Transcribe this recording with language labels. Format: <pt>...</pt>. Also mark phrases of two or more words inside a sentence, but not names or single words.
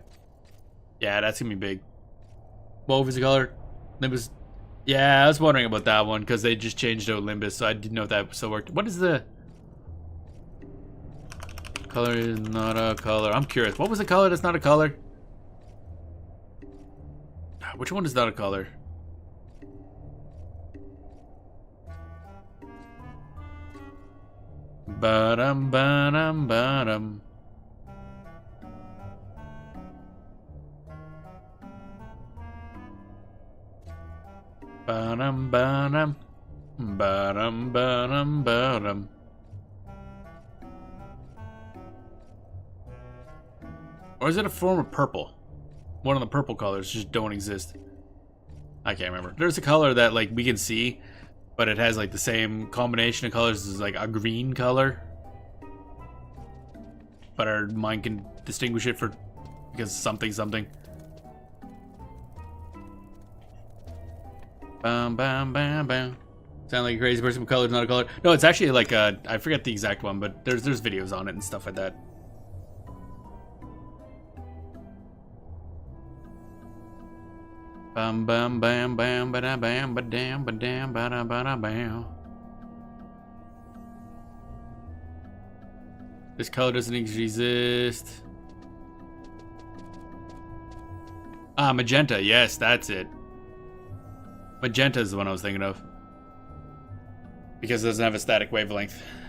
<en>Yeah, that's gonna be big. Mauve is a color. Limbus. Yeah, I was wondering about that one because they just changed out Limbus, so I didn't know if that still worked. What is the color? Is not a color. I'm curious. What was the color that's not a color? Which one is not a color? Ba-dum, ba-dum, ba-dum. Ba-dum, ba-dum. Ba-dum, ba-dum, ba-dum. Or is it a form of purple? One of the purple colors just don't exist. I can't remember. There's a color that like we can see, but it has like the same combination of colors as like a green color. But our mind can distinguish it for because something. Bam bam bam bam. Sound like a crazy person with colors, not a color. No, it's actually like I forget the exact one, but there's videos on it and stuff like that. Bam bam bam bam ba da bam ba dam ba dam ba da bam. This color doesn't exist. Ah, magenta. Yes, that's it. Magenta is the one I was thinking of. Because it doesn't have a static wavelength.</en>